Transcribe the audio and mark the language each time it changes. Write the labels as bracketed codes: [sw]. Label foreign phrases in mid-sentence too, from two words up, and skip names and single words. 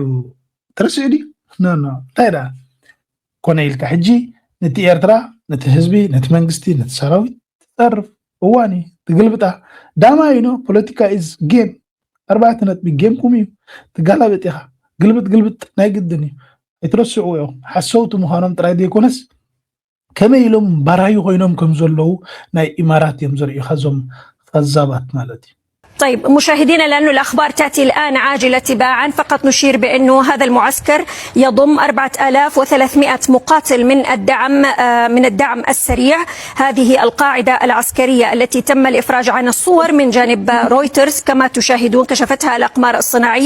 [ti] ድዩ ኖ እንታይ ዳ ኮነ ኢልካ ሕጂ ነቲ ኤርትራ ነቲ ህዝቢ ነቲ መንግስቲ ነቲ ሰራዊት ትፀርፍ እዋኒ ትግልብጣ ዳማ ኢኖ [en] politics is game [ti] 4 ነጥቢ ጌም ኩም እዩ ትጋላበጥ ኢኻ ግልብጥ ናይ ግድን እዩ ኣይትረስዑ እዮም ሓሰውቲ ምዃኖም ጥራይ ዘይኮነስ ከመይ ኢሎም ባራዩ ኮይኖም ከም ዘለዉ ናይ ኢማራት እዮም ዘርእዩኻ ዞም ከዛባት ማለት እዩ። [ar] طيب مشاهدينا لأنه الأخبار تأتي الآن عاجلة تباعا فقط نشير بأنه هذا المعسكر يضم 4300 مقاتل من الدعم السريع. هذه القاعدة العسكرية التي تم الإفراج عن الصور من جانب رويترز كما تشاهدون كشفتها الأقمار الصناعية.